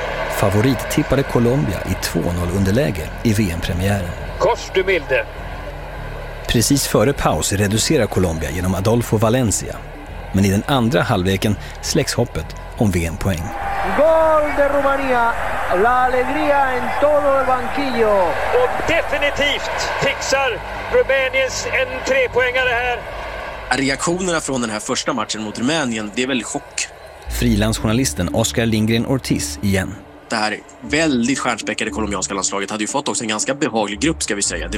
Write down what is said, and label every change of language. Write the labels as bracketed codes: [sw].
[sv] Favorit tippade Colombia i 2-0 underläge i VM-premiären. Kors du milde. Precis före paus reducerar Colombia genom Adolfo Valencia. Men i den andra halvleken släcks hoppet om VM-poäng. [es] Gol de Rumania. La alegría en todo el banquillo. [sv] Och definitivt fixar Rumäniens en trepoängare här. Reaktionerna från den här första matchen mot Rumänien, det är väl chock. Frilansjournalisten Oscar Lindgren Ortiz igen. Det här väldigt stjärnspäckade kolumbianska landslaget hade ju fått också en ganska behaglig grupp, ska vi säga.